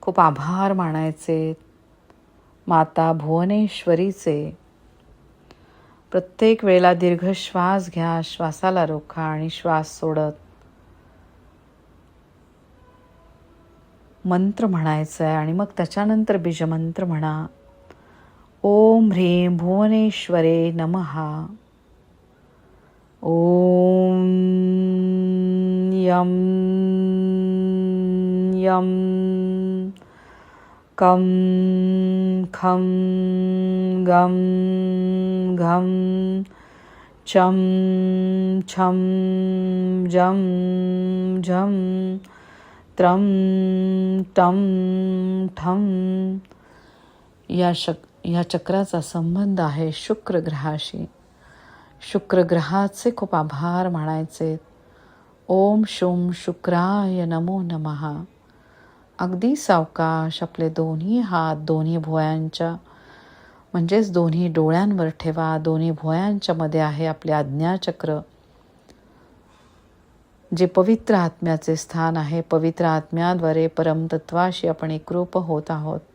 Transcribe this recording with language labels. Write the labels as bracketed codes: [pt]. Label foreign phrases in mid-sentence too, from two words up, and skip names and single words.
[mr] खूप आभार मानायचे माता भुवनेश्वरीचे. प्रत्येक वेळेला दीर्घ श्वास घ्या, श्वासाला रोखा आणि श्वास सोडत मंत्र म्हणायचा आहे आणि मग त्याच्यानंतर बीजमंत्र म्हणा. [sa] ओम ह्रीं भुवनेश्वरे नमः. ओम यम यम कम खम गम घम चम छम जम झम त्रम टम ठम. [mr] या चक्राचा संबंध आहे शुक्र ग्रहाशी. शुक्र ग्रहाचे खूप आभार मानायचे. [sa] ओम शुम शुक्राय नमो नमः. [mr] अगदी सावकाश आपले दोन्ही हात दोन्ही भुवयांच्या म्हणजेच दोन्ही डोळ्यांवर ठेवा. दोन्ही भुवयांच्या मध्ये आहे आपले आज्ञाचक्र, जे पवित्र आत्म्याचे स्थान आहे. पवित्र आत्म्याद्वारे परमतत्वाशी आपण एकरूप होत आहोत.